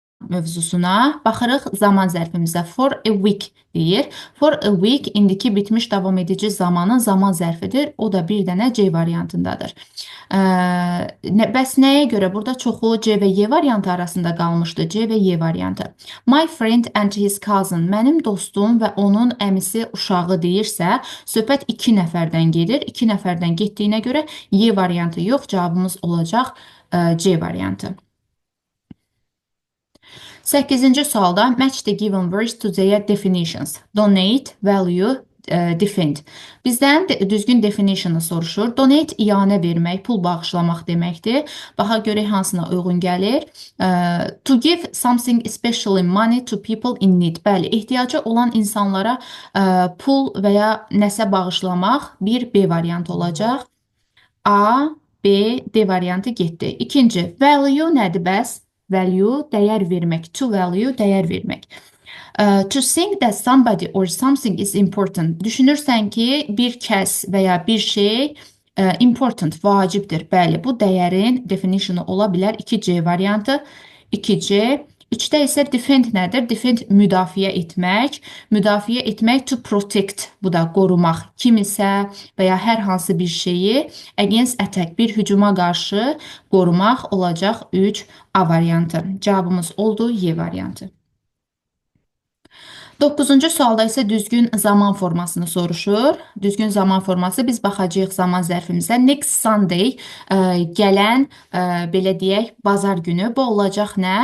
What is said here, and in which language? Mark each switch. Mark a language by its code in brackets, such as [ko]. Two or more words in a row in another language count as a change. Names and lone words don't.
[az] mövzusuna. Baxırıq zaman zərfimizə. [en] For a week [az] deyir. [en] For a week [az] indiki bitmiş davam edici zamanın zaman zərfidir. O da bir dənə C variantındadır. Bəs nəyə görə? Burada çoxu C və Y variantı arasında qalmışdı. C və Y variantı. [en] My friend and his cousin. [az] Mənim dostum və onun əmisi uşağı deyirsə, söhbət 2 nəfərdən gedir. 2 nəfərdən getdiyinə görə Y variantı yox, cavabımız olacaq C variantı. 8-ci sualda [en] match the given words to their definitions. Donate, value, defend. [az] Bizdən düzgün definitionu soruşur. Donate iyanə vermək, pul bağışlamaq deməkdir. Baxa görək hansına uyğun gəlir. [en] To give something especially money to people in need. [az] Bəli, ehtiyacı olan insanlara pul və ya nəsə bağışlamaq bir B variantı olacaq. A, B, D variantı getdi. İkinci, value nədir bəs? Value, dəyər vermək. [en] To value, [az] dəyər vermək. [en] To think that somebody or something is important. [az] Düşünürsən ki, bir kəs və ya bir şey important, vacibdir. Bəli, bu dəyərin definitionu ola bilər. 2C variantı. 2C. 3-də isə defend nədir? Defend müdafiə etmək. Müdafiə etmək [en] to protect. [az] Bu da qorumaq. Kimisə və ya hər hansı bir şeyi [en] against attack, [az] bir hücuma qarşı qorumaq olacaq 3A variantı. Cavabımız oldu Y variantı. 9-cu sualda isə düzgün zaman formasını soruşur. Düzgün zaman forması biz baxacağıq zaman zərfimizə. [en] Next Sunday, [az] gələn, belə deyək, bazar günü. Bu olacaq nə?